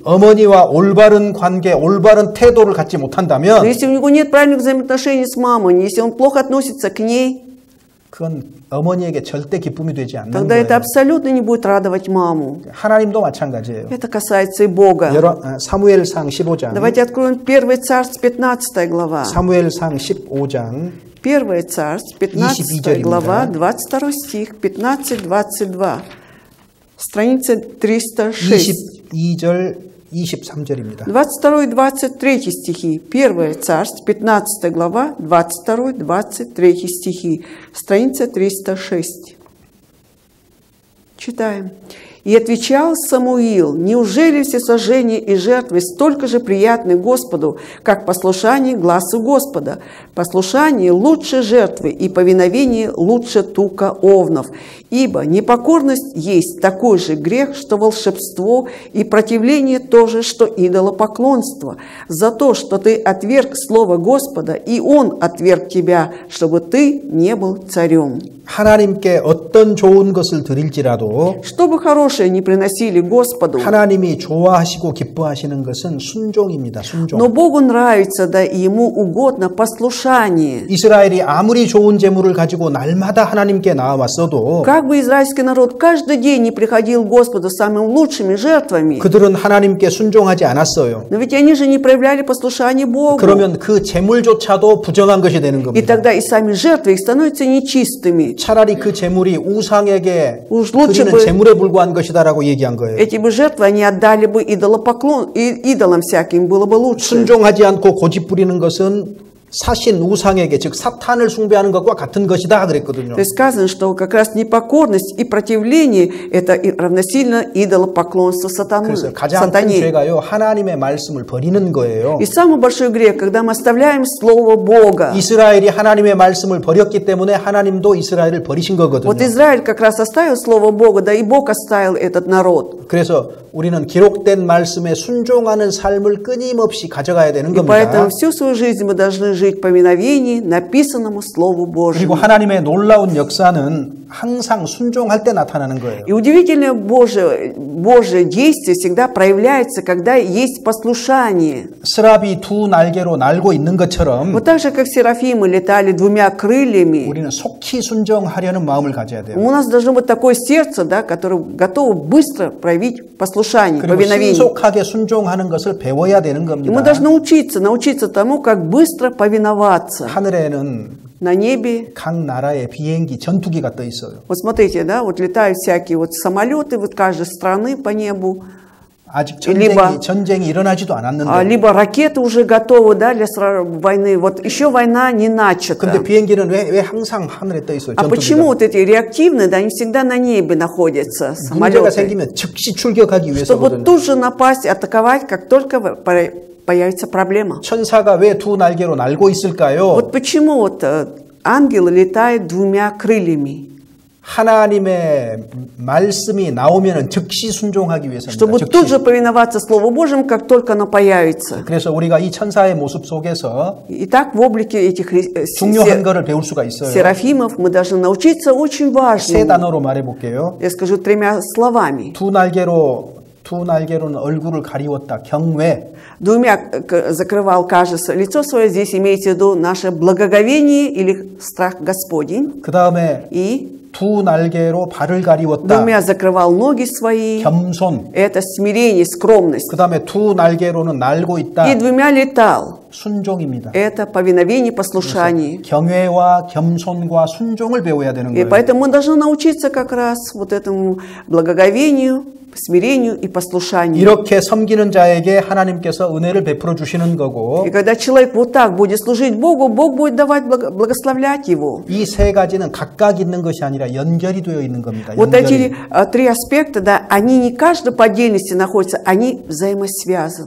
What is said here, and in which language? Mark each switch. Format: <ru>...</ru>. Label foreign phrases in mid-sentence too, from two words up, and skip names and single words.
<ko>어머니와 올바른 관계, 올바른 태도를 갖지</ko> <ru>но</ru> <ko>못한다면</ko> <ru>если у него нет правильных взаимоотношений с мамой, если он плохо относится к ней,</ru> <ko>그건 어머니에게 절대 기쁨이 되지 않는</ko> <ru>тогда это</ru> <ko>거예요.</ko> <ru>абсолютно не будет радовать маму.</ru> <ko>하나님도 마찬가지예요.</ko> <ru>Это касается и Бога.</ru> <ko>사무엘상 15장.</ko> <ru>Давайте откроем 1 Царств, 15 глава.</ru> <ko>사무엘상 15장</ko> <ru>1 Царств, 15 глава, 22 стих, 15-22. Страница 306.</ru> <ko>22절 23절입니다.</ko> <ru>22 и 23 стихи. 1 Царств, 15 глава, 22-23 стихи. Страница 306. Читаем. «И отвечал Самуил: неужели всесожжения и жертвы столько же приятны Господу, как послушание гласу Господа? Послушание лучше жертвы, и повиновение лучше тука овнов. Ибо непокорность есть такой же грех, что волшебство, и противление тоже, что идолопоклонство. За то, что ты отверг слово Господа, и Он отверг тебя, чтобы ты не был царем».</ru> <ko>하나님께 어떤 좋은 것을 드릴지라도</ko> <ru>Что бы хорошее не приносили Господу,</ru> <ko>하나님이 좋아하시고 기뻐하시는 것은 순종입니다. 순종.</ko> <ru>но Богу нравится, да и Ему угодно послушание.</ru> <ko>이스라엘이 아무리 좋은 재물을 가지고 날마다 하나님께 나와왔어도</ko> <ru>Как бы израильский народ каждый день не приходил к Господу с самыми лучшими жертвами,</ru> <ko>그들은 하나님께 순종하지 않았어요.</ko> <ru>но ведь они же не проявляли послушание Богу.</ru> <ko>그러면 그 재물조차도 부정한 것이 되는</ko> <ru>И</ru> <ko>겁니다.</ko> <ru>тогда и сами жертвы их становятся нечистыми.</ru> <ko>차라리 그 재물이 우상에게</ko> <ru>Уж лучше</ru> <ko>드리는</ko> <ru>бы</ru> <ko>재물에 불과한 것이다라고 얘기한 거예요.</ko> <ru>эти бы жертвы они отдали бы идолам всяким, было бы лучше.</ru> <ko>순종하지 않고 고집 부리는 것은 사신 우상에게 즉 사탄을 숭배하는 것과 같은 것이다 그랬거든요.</ko> <ru>То есть сказано, что как раз непокорность и противление это равносильно идолопоклонству</ru> <ko>그래서 가장 큰</ko> <ru>сатане.</ru> <ko>죄가요 하나님의 말씀을 버리는 거예요.</ko> <ru>И самый большой грех, когда мы оставляем Слово Бога.</ru> <ko>이스라엘이 하나님의 말씀을 버렸기 때문에 하나님도 이스라엘을 버리신 거거든요.</ko> <ru>Вот Израиль как раз оставил Слово Бога, да и Бог оставил этот народ.</ru> <ko>그래서 우리는 기록된 말씀에 순종하는 삶을 끊임없이 가져가야 되는</ko> <ru>И</ru> <ko>겁니다.</ko> <ru>поэтому всю свою жизнь мы должны жить в повиновении написанному Слову</ru> <ko>그리고</ko> <ru>Божьему.</ru> <ko>하나님의 놀라운 역사는 항상 순종할 때 나타나는 거예요.</ko> <ru>И удивительное Божье действие всегда проявляется, когда есть послушание.</ru> <ko>스랍이 두 날개로 날고 있는 것처럼</ko> <ru>Вот так же, как серафимы летали двумя крыльями,</ru> <ko>우리는 속히 순종하려는 마음을 가져야 돼요.</ko> <ru>у нас должно быть такое сердце, да, которое готово быстро проявить послушание,</ru> <ko>그리고</ko> <ru>повиновение.</ru> <ko>신속하게 순종하는 것을 배워야 되는</ko> <ru>И мы</ru> <ko>겁니다.</ko> <ru>должны научиться тому, как быстро повиноваться.</ru> <ko>하늘에는</ko> <ru>На небе,</ru> <ko>각 나라의 비행기, 전투기가 떠 있어요.</ko> <ru>вот смотрите, да, вот летают всякие вот самолеты вот каждой страны по небу,</ru> <ko>아직</ko> <ru>либо-</ru> <ko>전쟁이 일어나지도 않았는데</ko> <ru>либо ракеты уже готовы, да, для войны. Вот еще война не начата.</ru> <ko>근데 비행기는 왜 항상 하늘에 떠 있어요?</ko> <ru>А почему</ru> <ko>전투기가.</ko> <ru>вот эти реактивные, да, они всегда на небе находятся,</ru> <ko>문제가</ko> <ru>самолеты,</ru> <ko>생기면 즉시 출격하기</ko> <ru>чтобы</ru> <ko>위해서거든요.</ko> <ru>тут же напасть, атаковать, как только появится проблема.</ru> <ko>천사가 왜 두 날개로 날고 있을까요?</ko> <ru>Вот почему вот ангелы летают двумя крыльями,</ru> <ko>하나님의 말씀이 나오면 즉시 순종하기 위해서입니다.</ko> <ru>чтобы тут же повиноваться Слову Божьему, как только оно появится.</ru> <ko>그래서 우리가 이 천사의 모습 속에서</ko> <ru>Итак, в облике этих</ru> <ko>중요한 것을 배울 수가 있어요.</ko> <ru>серафимов мы должны научиться очень</ru> <ko>세</ko> <ru>важному.</ru> <ko>단어로 말해볼게요.</ko> <ru>Я скажу 3 словами.</ru> <ko>두 두 날개로는 얼굴을 가리웠다. 경외.</ko> <ru>Двумя закрывал, кажется, лицо свое. Здесь имеется в виду наше благоговение или страх Господень.</ru> <ko>그 다음에</ko> <ru>И</ru> <ko>두 날개로 발을 가리웠다.</ko> <ru>двумя закрывал ноги свои.</ru> <ko>겸손.</ko> <ru>Это смирение, скромность.</ru> <ko>그 다음에 두 날개로는 날고 있다.</ko> <ru>И двумя летал.</ru> <ko>순종입니다.</ko> <ru>Это повиновение, послушание.</ru> <ko>경외와 겸손과 순종을 배워야 되는</ko> <ru>И</ru> <ko>거예요.</ko> <ru>поэтому мы должны научиться как раз вот этому благоговению, смирению и послушанию.</ru> <ko>이렇게 섬기는 자에게 하나님께서 은혜를 베풀어 주시는 거고</ko> <ru>И когда человек вот так будет служить Богу, Бог будет давать, благословлять его.</ru> <ko>이 세 가지는 각각 있는 것이 아니라 연결이 되어 있는 겁니다.</ko> <ru>Вот</ru> <ko>연결이.</ko> <ru>эти три аспекта, да, они не каждый по отдельности находятся, они взаимосвязаны.</ru>